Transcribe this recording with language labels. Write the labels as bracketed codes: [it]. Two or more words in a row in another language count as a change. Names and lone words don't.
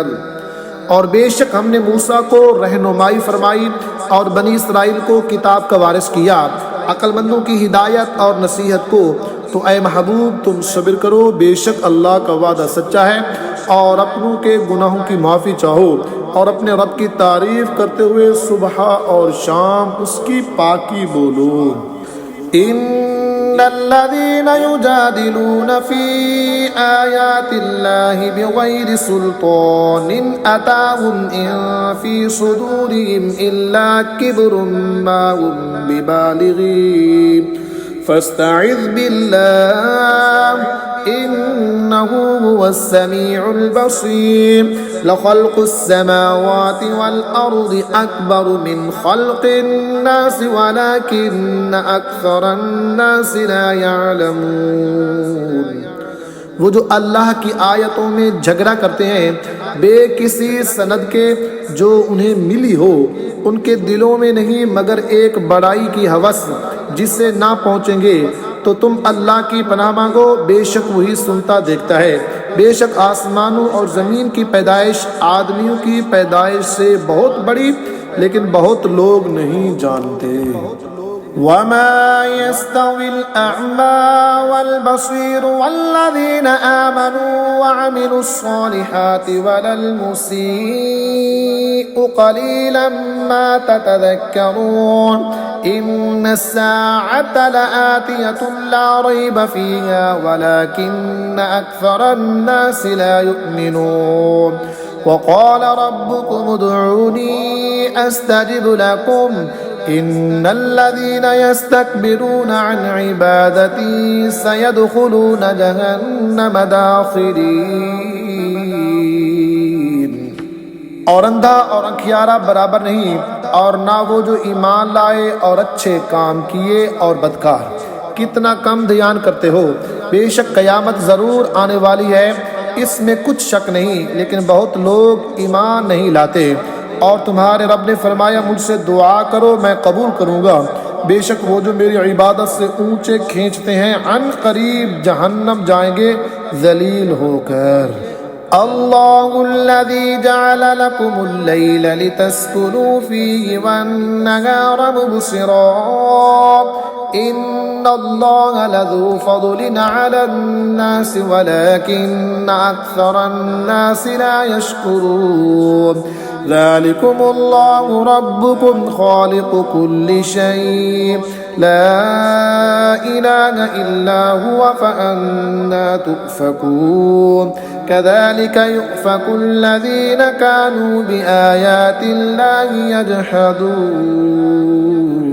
[ur] اور بیشک ہم نے موسیٰ کو رہنمائی فرمائی اور بنی اسرائیل کو کتاب کا وارث کیا، عقلمندوں کی ہدایت اور نصیحت کو. تو اے محبوب تم صبر کرو، بیشک اللہ کا وعدہ سچا ہے، اور اپنوں کے گناہوں کی معافی چاہو اور اپنے رب کی تعریف کرتے ہوئے صبح اور شام اس کی پاکی بولو. [ar] إن الذين يجادلون في آيات الله بغير سلطان أتاهم إن في صدورهم إلا كبر ما هم ببالغيه فاستعذ بالله إنه هو السميع البصير لخلق السماوات والأرض أكبر من خلق الناس ولكن أكثر الناس لا يعلمون. [ur] وہ جو اللہ کی آیتوں میں جھگڑا کرتے ہیں بے کسی سند کے جو انہیں ملی ہو، ان کے دلوں میں نہیں مگر ایک بڑائی کی ہوس جس سے نہ پہنچیں گے. تو تم اللہ کی پناہ مانگو، بیشک وہی سنتا دیکھتا ہے. بیشک آسمانوں اور زمین کی پیدائش آدمیوں کی پیدائش سے بہت بڑی، لیکن بہت لوگ نہیں جانتے. [ar] وما يستوي الأعمى والبصير والذين آمنوا وعملوا الصالحات ولا المسيء قليلا ما تتذكرون إن الساعة لآتية لا ريب فيها ولكن أكثر الناس لا يؤمنون وقال ربكم ادعوني أستجب لكم إن الذين يستكبرون عن عبادتي سيدخلون جهنم داخرين. [ur] اور اندھا اور انکھیارا برابر نہیں، اور نہ وہ جو ایمان لائے اور اچھے کام کیے اور بدکار. کتنا کم دھیان کرتے ہو. بیشک قیامت ضرور آنے والی ہے، اس میں کچھ شک نہیں، لیکن بہت لوگ ایمان نہیں لاتے. اور تمہارے رب نے فرمایا مجھ سے دعا کرو میں قبول کروں گا. بیشک وہ جو میری عبادت سے اونچے کھینچتے ہیں عنقریب جہنم جائیں گے ذلیل ہو کر. [ar] الله الذي جعل لكم الليل لتسكنوا فيه والنهار مبصرا إن الله لذو فضل على الناس ولكن أكثر الناس لا يشكرون. ذلكم الله ربكم خالق كل شيء لا إله إلا هو فأنى تؤفكون كذلك يؤفك الذين كانوا بآيات الله يجحدون.